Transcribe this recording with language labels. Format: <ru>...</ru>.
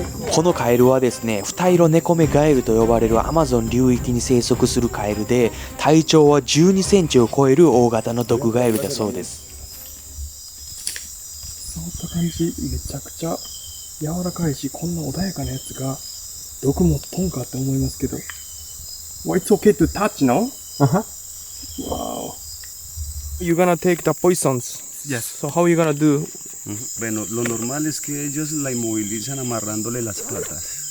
<ja>このカエルはですね、二色ネコメガエルと呼ばれるアマゾン流域に生息するカエルで、体長は12センチを超える大型の毒ガエルだそうです。触った感じめちゃくちゃ柔らかいし、こんな穏やかなやつが毒持っとんかって思いますけど。</ja> <en>Well, it's okay to touch, no? Wow. You're gonna take the poisons. Yes. So how are you gonna do?</en> <es>Bueno, lo normal es que ellos la inmovilizan amarrándole las patas.</es>